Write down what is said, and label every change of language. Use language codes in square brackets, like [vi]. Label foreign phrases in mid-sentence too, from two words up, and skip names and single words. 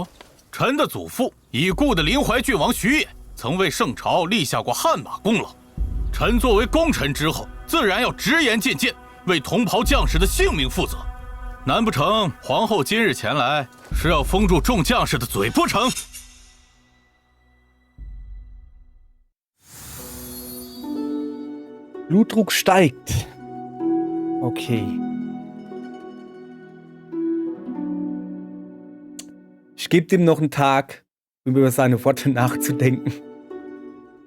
[zh] 臣的祖父已故的林怀郡王徐偃，曾为圣朝立下过汗马功劳。臣作为功臣之后，自然要直言进谏，为同袍将士的性命负责。难不成皇后今日前来是要封住众将士的嘴不成 [de] ？Blutdruck steigt. Okay. Ich gebe dem noch einen Tag, um über seine Worte nachzudenken.